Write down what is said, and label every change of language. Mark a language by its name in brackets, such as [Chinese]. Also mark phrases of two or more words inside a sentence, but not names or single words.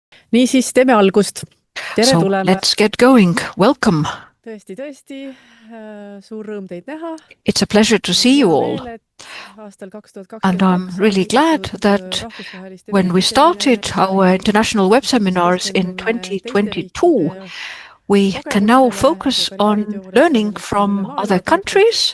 [Estonian] Niisiis, teeme algust. Tere So tulemast. [English] let's get going. Welcome. [Estonian] Tõesti, suur rõõm teid näha. [English] It's a pleasure to see you all. And I'm really glad that when we started our international web seminars in 2022, we can now focus on learning from other countries.